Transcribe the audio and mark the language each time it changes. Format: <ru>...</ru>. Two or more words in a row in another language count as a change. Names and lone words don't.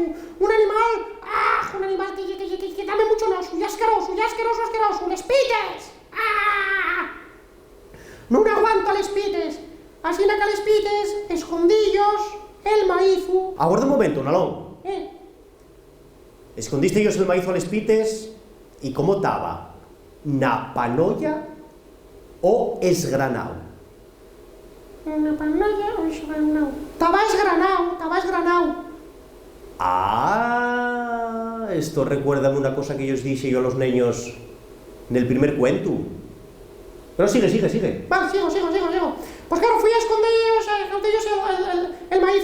<ast>Un animal que dame mucho noso, y asqueroso, les pites. No me aguanto a les pites. Así que a les pites, escondillos, el maízu.</ast> <es>Aguarda un momento, Nalón. Escondiste ellos el maíz</es> <ast>a les pites</ast> <es>y ¿cómo estaba?</es> <ast>¿Na panolla o esgranao? ¿Na panolla o esgranao? Estaba esgranao.</ast> <es>Ah, esto recuerda una cosa que yo os dije yo a los niños en el primer cuento. Pero sigue. Vale, sigo. Pues claro, fui a esconder ellos el maíz.</es>